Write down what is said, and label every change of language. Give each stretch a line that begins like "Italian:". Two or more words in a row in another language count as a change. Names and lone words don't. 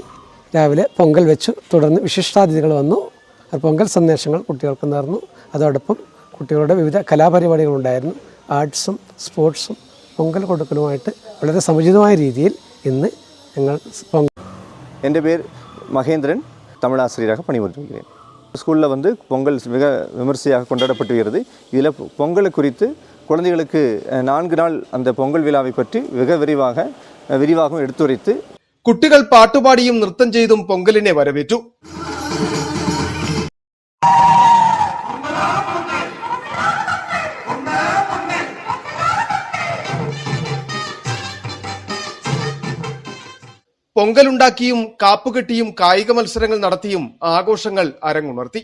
Malayalam: രാവിലെ പൊങ്കൽ വെച്ചു, തുടർന്ന് വിശിഷ്ടാതിഥികൾ വന്നു. പൊങ്കൽ സന്ദേശങ്ങൾ കുട്ടികൾക്ക് നേർന്നു. അതോടൊപ്പം കുട്ടികളുടെ വിവിധ കലാപരിപാടികളുണ്ടായിരുന്നു. ആർട്സും സ്പോർട്സും പൊങ്കൽ കൊടുക്കലുമായിട്ട് വളരെ സമുചിതമായ രീതിയിൽ ഇന്ന് ഞങ്ങൾ എൻ്റെ പേര് മഹേന്ദ്രൻ,
Tamil: தமிழ் ஆசிரியராக பணிபுரிந்து வருகிறேன். ஸ்கூலில் பொங்கல் மிக விமர்சையாக கொண்டாடப்பட்டு வருகிறது. இதில் பொங்கலை குறித்து குழந்தைகளுக்கு 4 நாள் அந்த பொங்கல் விழாவை பற்றி மிக விரிவாகவும் എടുത്തുரைத்து
Malayalam: കുട്ടികൾ പാട്ടുപാടിയും നൃത്തം ചെയ്തും പൊങ്കലിനെ വരവേറ്റു. പൊങ്കലുണ്ടാക്കിയും കാപ്പുകെട്ടിയും കായിക മത്സരങ്ങൾ നടത്തിയും ആഘോഷങ്ങൾ അരങ്ങുണർത്തി.